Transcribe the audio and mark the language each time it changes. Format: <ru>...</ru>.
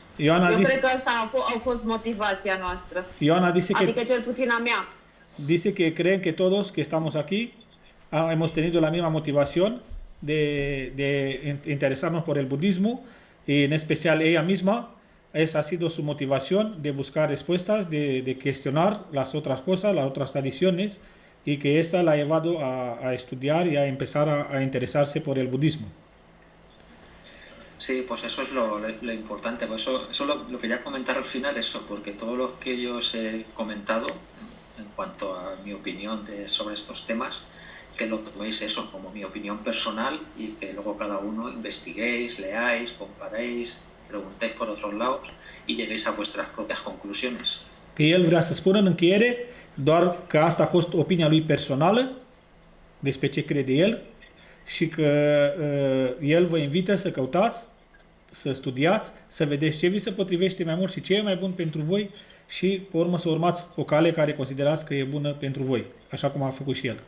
<ro>Eu cred că asta a fost motivația noastră. Adică cel puțin a mea.</ro> <es>Dice que creen que todos que estamos aquí hemos tenido la misma motivación de interesarnos por el budismo y en especial ella misma. Esa ha sido su motivación de buscar respuestas, de cuestionar las otras cosas, las otras tradiciones, y que esa la ha llevado a estudiar y a empezar a interesarse por el budismo. Sí, pues eso es lo importante. Pues eso lo quería comentar al final, eso, porque todo lo que yo os he comentado en cuanto a mi opinión sobre estos temas, que lo toméis eso como mi opinión personal y que luego cada uno investiguéis, leáis, comparéis, preguntéis por otros lados y lleguéis a vuestras propias conclusiones.</es> <ro>Că el vrea să spună în încheiere doar că asta a fost opinia lui personală despre ce crede el și că el vă invită să căutați, să studiați, să vedeți ce vi se potrivește mai mult și ce e mai bun pentru voi și pe urmă să urmați o cale care considerați că e bună pentru voi, așa cum a făcut și el.</ro>